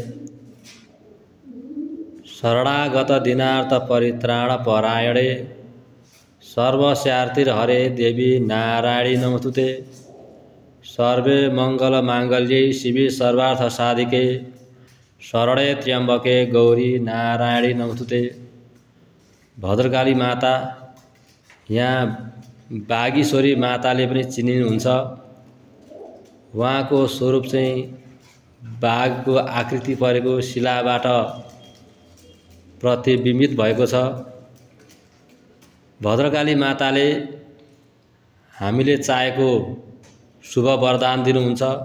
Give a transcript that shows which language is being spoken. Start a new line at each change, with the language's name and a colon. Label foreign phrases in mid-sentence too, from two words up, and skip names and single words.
Sanskrit: शरणागत दीनार्थ परित्राण परायणे सर्वस्यार्तिर्हरे देवी नारायणी नमोस्तुते। सर्वे मंगल मांगल्ये शिवे सर्वार्थ साधिके शरणे त्र्यंबके गौरी नारायणी नमोस्तुते।
Nepali: भद्रकाली माता यहाँ बागेश्वरी माताले पनि चिनिनुहुन्छ। उहाँको स्वरूप चाहिँ बाघको आकृति परेको शिलाबाट प्रतिबिम्बित भएको छ। भद्रकाली माताले हामीले चाहेको शुभ वरदान दिनुहुन्छ।